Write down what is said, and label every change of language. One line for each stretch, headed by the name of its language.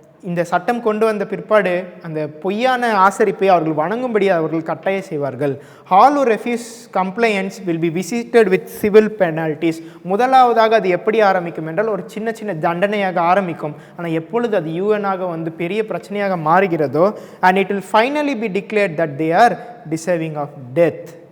Tamil: இந்த சட்டம் கொண்டு வந்த பிற்பாடு அந்த பொய்யான ஆசரிப்பை அவர்கள் வணங்கும்படி அவர்கள் கட்டாயம் செய்வார்கள்.
English: All who refuse compliance will be visited with civil penalties.
Tamil: முதலாவதாக அது எப்படி ஆரம்பிக்கும் என்றால் ஒரு சின்ன சின்ன தண்டனையாக ஆரம்பிக்கும். ஆனால் எப்பொழுது அது யூஎனாக வந்து பெரிய பிரச்சனையாக மாறுகிறதோ,
English: and it will finally be declared that they are deserving of death.